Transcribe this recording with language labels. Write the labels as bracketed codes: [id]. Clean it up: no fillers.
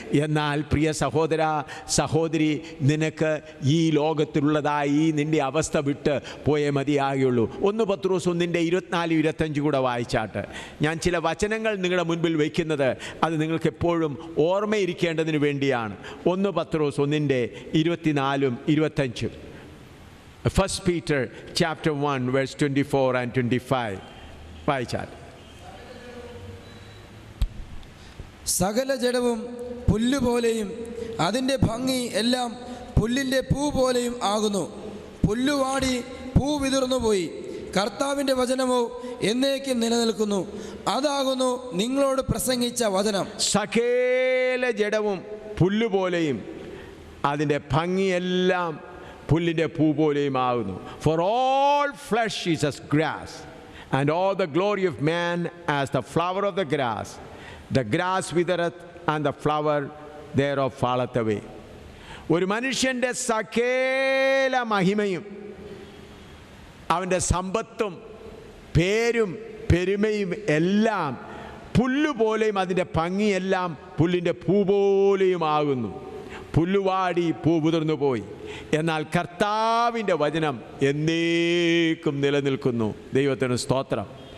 [ml] എന്നാൽ പ്രിയ സഹോദര സഹോദരി, നിനക്ക് ഈ ലോകത്തിലുള്ളതായി നിൻ്റെ അവസ്ഥ വിട്ട് പോയേ മതിയാകുള്ളൂ. 1 പത്രോസ് 1:24-25 കൂടെ വായിച്ചാട്ട് ഞാൻ ചില വചനങ്ങൾ നിങ്ങളുടെ മുൻപിൽ വയ്ക്കുന്നത് അത് നിങ്ങൾക്ക് എപ്പോഴും ഓർമ്മയിരിക്കേണ്ടതിന് വേണ്ടിയാണ്. 1 പത്രോസ് 1:24-25. [en] 1 Peter chapter 1 verse 24 and 25 വായിച്ചാൽ. [ml] സകല ജഡവും പുല്ലുപോലെയും അതിൻ്റെ ഭംഗി എല്ലാം പുല്ലിൻ്റെ പൂ പോലെയും ആകുന്നു. പുല്ലുവാടി പൂ വിതിർന്നുപോയി, കർത്താവിൻ്റെ വചനമോ എന്നേക്കും നിലനിൽക്കുന്നു. അതാകുന്നു നിങ്ങളോട് പ്രസംഗിച്ച വചനം. സകല ജഡവും പുല്ലുപോലെയും അതിൻ്റെ ഭംഗിയെല്ലാം പുല്ലിൻ്റെ പൂ പോലെയും ആകുന്നു. [en] For all flesh is as grass, and all the glory of man as the flower of the grass. The grass withereth, and the flower thereof falleth away. [ml] ഒരു മനുഷ്യൻ്റെ സകല മഹിമയും അവൻ്റെ സമ്പത്തും പേരും പെരുമയും എല്ലാം പുല്ലുപോലെയും അതിൻ്റെ ഭംഗിയെല്ലാം പുല്ലിൻ്റെ പൂ പോലെയുമാകുന്നു. പുല്ലുവാടി പൂ ഉതിർന്നു പോയി, എന്നാൽ കർത്താവിൻ്റെ വചനം എന്നേക്കും നിലനിൽക്കുന്നു. ദൈവത്തിന് സ്തോത്രം.